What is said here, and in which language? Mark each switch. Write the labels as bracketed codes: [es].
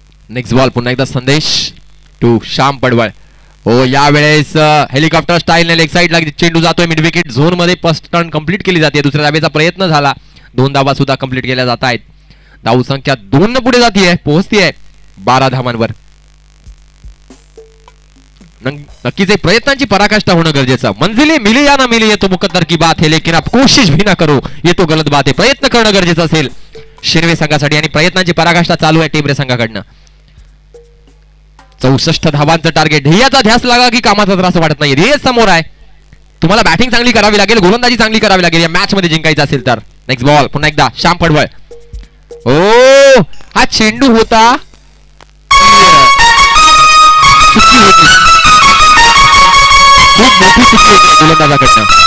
[mr] Next ball पुन्हा एकदा संदेश टू श्याम पडवळ. हो, यावेळेस हेलिकॉप्टर स्टाईल लेग साइडला चेंडू जातोय मिड विकेट झोन मध्ये. फर्स्ट टर्न कंप्लीट केली जाते. दुसऱ्या धावेचा प्रयत्न झाला. 2 धावा सुद्धा कंप्लीट केल्या जात आहेत. धाव संख्या 2 न पुढे जातीये, पोहोचतीये 12 धावांवर. नक्कीच एक प्रयत्नांची पराकाष्ठा होणं गरजेचं. [hi] मंजिले मिली या ना मिली ये तो मुकद्दर की बात है, लेकिन आप कोशिश भी ना करो ये तो गलत बात है. [mr] प्रयत्न करणं गरजेचं असेल शिरवे संघासाठी आणि प्रयत्नांची पराकाष्ठा चालू आहे टेंबरे संघाकडनं. 64 धावांचं टार्गेट. ध्येयाचा ध्यास लागा की कामाचा त्रास वाटत नाही. ध्येय समोर आहे. तुम्हाला बॅटिंग चांगली करावी लागेल, गोलंदाजी चांगली करावी लागेल या मॅच मध्ये जिंकायचं असेल तर. नेक्स्ट बॉल पुन्हा एकदा श्याम पडवळ. ओ, हा चेंडू होता, चुकी होती, खूप मोठी चुकी होती गोलंदाजाकडनं.